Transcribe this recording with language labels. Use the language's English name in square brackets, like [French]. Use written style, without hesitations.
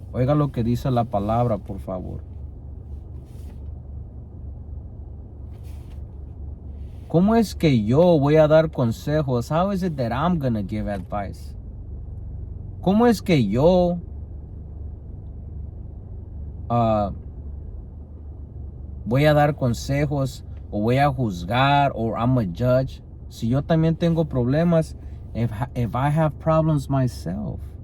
[Spanish] Oiga lo que dice la palabra, por favor. ¿Cómo es que yo voy a dar consejos? [English] How is it that I'm gonna give advice? [Spanish] ¿Cómo es que yo voy a dar consejos o voy a juzgar [English] or I'm a judge [Spanish] si yo también tengo problemas, [English] if I have problems myself?